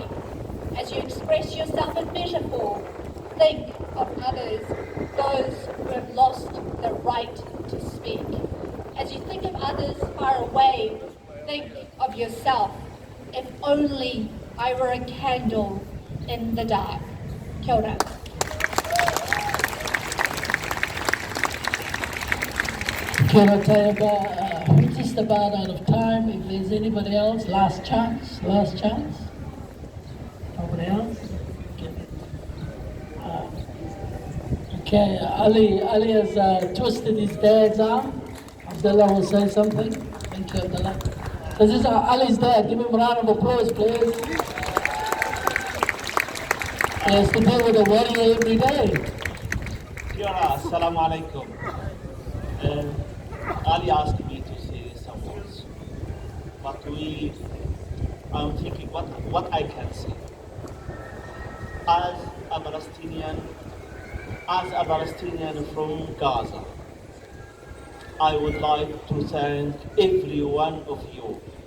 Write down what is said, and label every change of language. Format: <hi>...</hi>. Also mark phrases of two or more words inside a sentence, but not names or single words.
<en>As you express yourself in metaphor, think of others, those who have lost the right to speak. others far away, think of yourself. If only I were a candle in the dark.</en> <mi>Kia ora. Kia ora Taiaba.</mi> <en>We're just about out of time. If there's anybody else, last chance, last chance. Nobody else? Okay, Ali has twisted his dad's arm. Abdullah will say something. Thank you, Abdullah. This is Ali's dad. Give him a round of applause, please. He has to deal with a warrior every day.</en> <mi>Kia ora,</mi> <ar>السلام عليكم.</ar> <en>Ali asked me to say some words, but I'm thinking what I can say. As a Palestinian from Gaza, I would like to thank every one of you.</en>